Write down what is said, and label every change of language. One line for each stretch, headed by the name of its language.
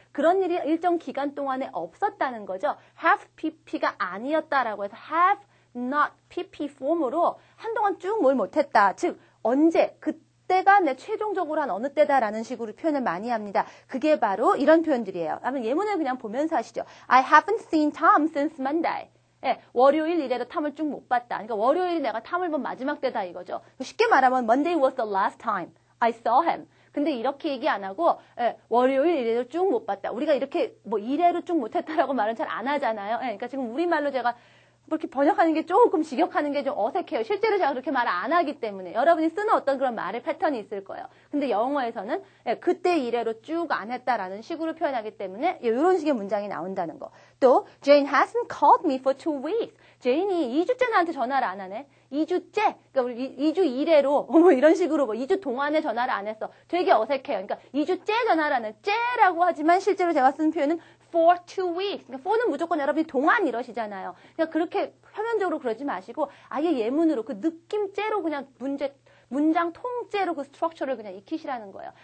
Korean: 그런 일이 일정 기간 동안에 없었다는 거죠. have pp가 아니었다라고 해서 have not pp 폼으로 한동안 쭉 뭘 못했다. 즉 언제 그때가 내 최종적으로 한 어느 때다라는 식으로 표현을 많이 합니다. 그게 바로 이런 표현들이에요. 그러면 예문을 그냥 보면서 하시죠.
English: I haven't seen Tom since Monday.
Korean: 예, 월요일 이래도 탐을 쭉 못 봤다. 그러니까 월요일이 내가 탐을 본 마지막 때다 이거죠. 쉽게 말하면
English: Monday was the last time I saw him.
Korean: 근데 이렇게 얘기 안 하고 월요일 이래도 쭉 못 봤다. 우리가 이렇게 뭐 이래로 쭉 못했다라고 말은 잘 안 하잖아요. 그러니까 지금 우리말로 제가 뭐 이렇게 번역하는 게 조금 직역하는 게 좀 어색해요. 실제로 제가 그렇게 말을 안 하기 때문에 여러분이 쓰는 어떤 그런 말의 패턴이 있을 거예요. 근데 영어에서는 그때 이래로 쭉 안 했다라는 식으로 표현하기 때문에 이런 식의 문장이 나온다는 거.
English: 또 Jane hasn't called me for 2 weeks.
Korean: 제인이 2주째 나한테 전화를 안 하네. 2주째, 그러니까 우리 2주 이래로 뭐 이런 식으로 뭐 2주 동안에 전화를 안 했어. 되게 어색해요. 그러니까 2주째 전화를 안 해. 째라고 하지만 실제로 제가 쓴 표현은
English: for 2 weeks.
Korean: 그러니까 for는 무조건 여러분이 동안 이러시잖아요. 그러니까 그렇게 표면적으로 그러지 마시고 아예 예문으로 그 느낌째로 그냥 문장 통째로 그 스트럭처를 그냥 익히시라는 거예요.